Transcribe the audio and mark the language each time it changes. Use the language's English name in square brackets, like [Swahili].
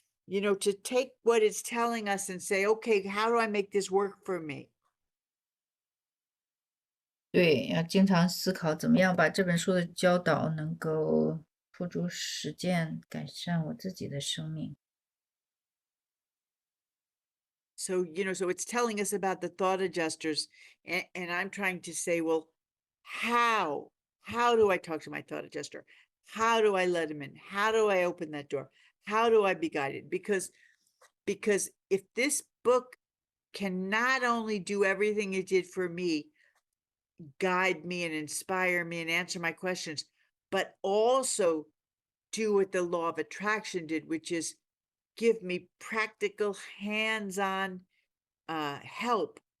[English] To take what it's telling us and say, okay, how do I make this work for me? [Chinese] 对，要经常思考怎么样把这本书的教导能够付诸实践，改善我自己的生命。 [English] So, so it's telling us about the thought adjusters, and I'm trying to say, well, how do I talk to my thought adjuster? How do I let him in? How do I open that door? How do I be guided? Because if this book can not only do everything it did for me, guide me and inspire me and answer my questions, but also do what the law of attraction did, which is give me practical hands-on help